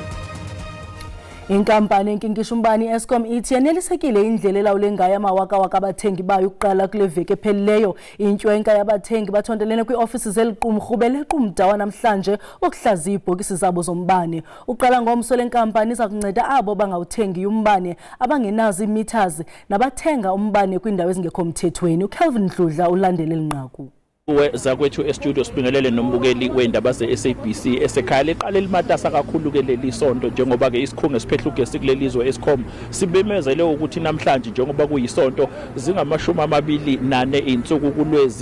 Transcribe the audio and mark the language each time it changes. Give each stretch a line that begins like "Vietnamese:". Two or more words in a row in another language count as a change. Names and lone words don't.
Xhosa: Inkampani enkinkisha umbane i-Eskom ithi yanelisekile indlela elawule ngayo amawakawaka abathengi bayo ukuqala kule veki ephelileyo. Intwenka yabathengi bathondelene kwi-ofisi zeliqumrhu beleqa umda wanamhlanje wokuhlaziya iibhokisi zabo zombane. Uqala ngomso lenkampani iza kunceda abo bangawuthengiyo umbane, abangenazo imeters nabathenga umbane kwiindawo ezingekho mthethweni. uCalvin Dludla ulandele linqaku.
Zulu: Zakwethu estudio sibingelele nombukeli weindaba ze-SABC esekhaya leqale limatasa kakhulu ke leli sonto njengoba ke isikhungo esiphehla ugesi kulelizwe Eskom sibemezele ukuthi namhlanje njengoba kuyisonto zingamashumi-24 insuku kulwezi.